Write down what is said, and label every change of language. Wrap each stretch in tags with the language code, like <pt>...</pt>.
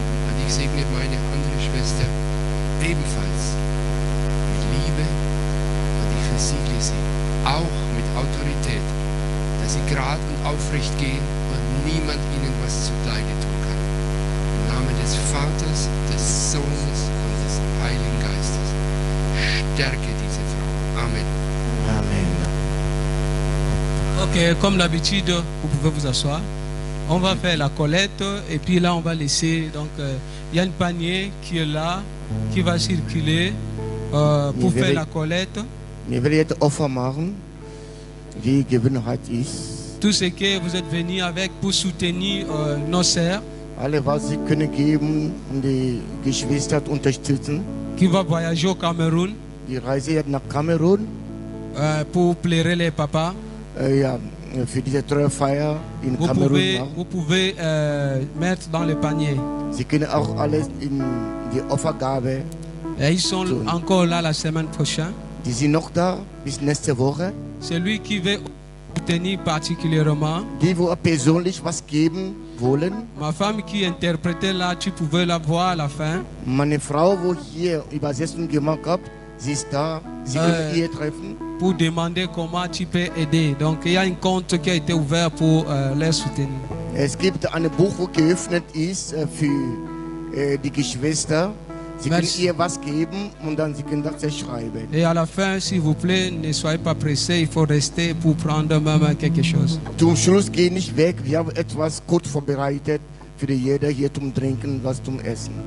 <de>Und ich segne meine andere Schwester ebenfalls mit Liebe und ich versiegle sie auch mit Autorität, dass sie gerade und aufrecht gehen und niemand ihnen was zuleide tun kann. Im Namen des Vaters, des Sohnes und des Heiligen Geistes. Stärke diese Frau. Amen. Amen.</de> <fr>Ok, comme d'habitude, vous pouvez vous asseoir. On va faire la collecte et puis là on va laisser, donc il y a une panier qui est là, qui va circuler pour faire la collecte.</fr> <de>Wir werden jetzt Opfer machen, wie Gewohnheit ist.</de> <fr>Tout ce que vous êtes venus avec pour soutenir nos sœurs</fr> <de>Alle, was sie können geben, um die Geschwister zu unterstützen.</de> <fr>qui va voyager au Cameroun</fr> <de>Die Reise jetzt nach Kamerun,</de> <fr>pour plairer les papas.</fr> <de>ja, für diese Trauerfeier in</de> <fr>Vous</fr> <de>Kamerun</de> <fr>pouvez,</fr> <de>machen.</de> <fr>vous pouvez mettre dans le panier.</fr> <de>Sie können auch alles in die Opfergabe.</de> <fr>Et ils sont encore là la semaine prochaine.</fr> <de>Die sind noch da bis nächste Woche.</de> <fr>Celui qui veut soutenir particulièrement,</fr> <de>Die, wo persönlich was geben wollen.</de> <fr>ma femme qui interprétait là, tu pouvais la voir à la fin.</fr> <de>Meine Frau, wo hier Übersetzung gemacht hat, sie ist da. Sie können ihr treffen.</de> <fr>Pour demander comment tu peux aider. Donc il y a un compte qui a été ouvert pour les soutenir.</fr> <de>Es gibt ein Buch, wo geöffnet ist für die Geschwister. Sie können</de> <fr>Merci.</fr> <de>ihr was geben und dann sie können das schreiben.</de> <fr>Et à la fin, s'il vous plaît, ne soyez pas pressés, il faut rester pour prendre même quelque chose.</fr> <de>Zum Schluss geh nicht weg. Wir haben etwas gut vorbereitet für jeder hier zum Trinken, was zum Essen.</de>